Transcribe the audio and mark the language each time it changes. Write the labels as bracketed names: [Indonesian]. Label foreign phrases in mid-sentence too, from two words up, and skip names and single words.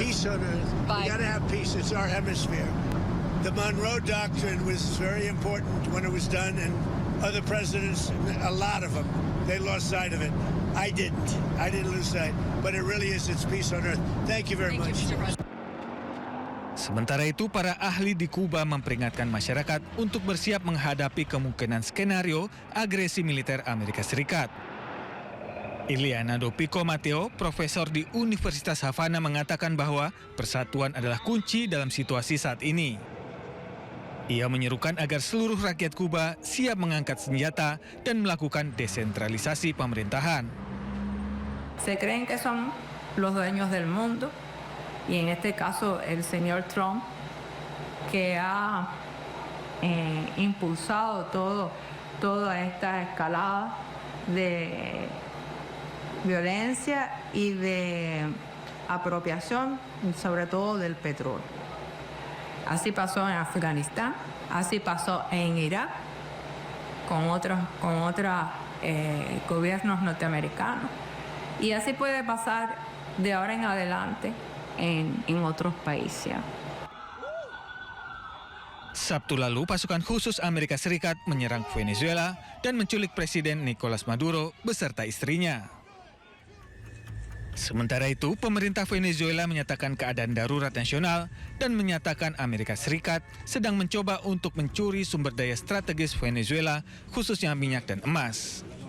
[English] Peace on earth. We got to have peace. It's our hemisphere. The Monroe Doctrine was very important when it was done, and other presidents, a lot of them, they lost sight of it. I didn't. I didn't lose sight. But it really is, it's peace on earth. Thank you very much. [Indonesian] Sementara itu, para ahli di Kuba memperingatkan masyarakat untuk bersiap menghadapi kemungkinan skenario agresi militer Amerika Serikat. Iliana Pico Mateo, profesor di Universitas Havana, mengatakan bahwa persatuan adalah kunci dalam situasi saat ini. Ia menyerukan agar seluruh rakyat Kuba siap mengangkat senjata dan melakukan desentralisasi pemerintahan. [Spanish] Se creen que son los dueños del mundo y en este caso el señor Trump, que ha impulsado toda esta escalada de violencia y de apropiación, sobre todo del petróleo. Así pasó en Afganistán, así pasó en Irak, con otros gobiernos norteamericanos. Y así puede pasar de ahora en adelante en otros países. [Indonesian] Sabtu lalu, pasukan khusus Amerika Serikat menyerang Venezuela dan menculik Presiden Nicolas Maduro beserta istrinya. Sementara itu, pemerintah Venezuela menyatakan keadaan darurat nasional dan menyatakan Amerika Serikat sedang mencoba untuk mencuri sumber daya strategis Venezuela, khususnya minyak dan emas.